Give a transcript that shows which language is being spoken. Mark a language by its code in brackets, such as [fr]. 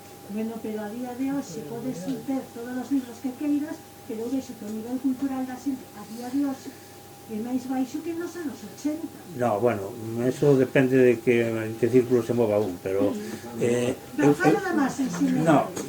[gl] Bueno, pero a día de hoxe podes ter todos os libros que queiras, pero vexo que o nivel cultural da xente a día de hoxe é máis baixo que nos anos 80. [es] No, bueno, eso depende de en que círculo se mova un, pero... [gl] Pero fala da masa en xeral.